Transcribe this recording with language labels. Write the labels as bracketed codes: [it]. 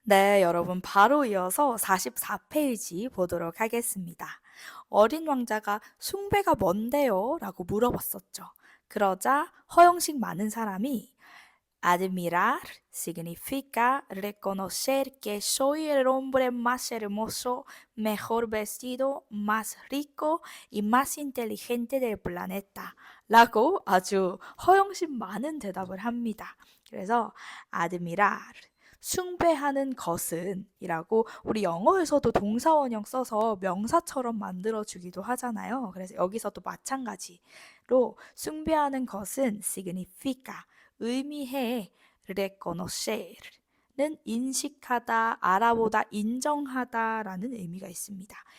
[ko] 네, 여러분 바로 이어서 44페이지 보도록 하겠습니다. 어린 왕자가 숭배가 뭔데요? 라고 물어봤었죠. 그러자 허영식 많은 사람이 [es] Admirar significa reconocer que soy el hombre más hermoso, mejor vestido, más rico y más inteligente del planeta. [ko] 라고 아주 허영심 많은 대답을 합니다. 그래서 admirar, 숭배하는 것은 이라고 우리 영어에서도 동사원형 써서 명사처럼 만들어주기도 하잖아요. 그래서 여기서도 마찬가지로 숭배하는 것은 significa, 의미해 reconocer는 인식하다, 알아보다, 인정하다라는 의미가 있습니다.